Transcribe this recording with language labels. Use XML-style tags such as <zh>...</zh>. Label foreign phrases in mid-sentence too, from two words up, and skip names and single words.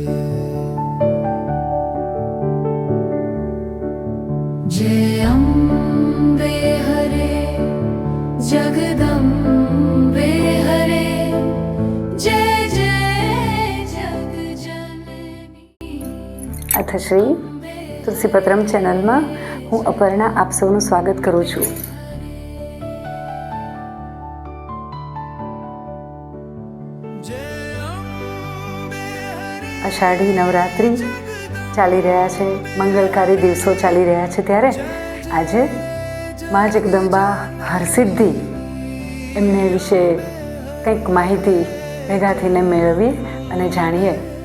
<hi>जय अम्बे हरे जगदम्बे हरे जय जय जग जननी।</hi> <gu>અથશ્રી તુલસીપત્રમ ચેનલમાં હું અપર્ણા આપ સૌનું સ્વાગત કરું છું. અષાઢી નવરાત્રિ ચાલી રહ્યા છે, મંગલકારી દિવસો ચાલી રહ્યા છે, ત્યારે આજે મા જગદંબા હરસિદ્ધિ એમને વિશે કંઈક માહિતી ભેગા થઈને મેળવીએ અને જાણીએ.</gu>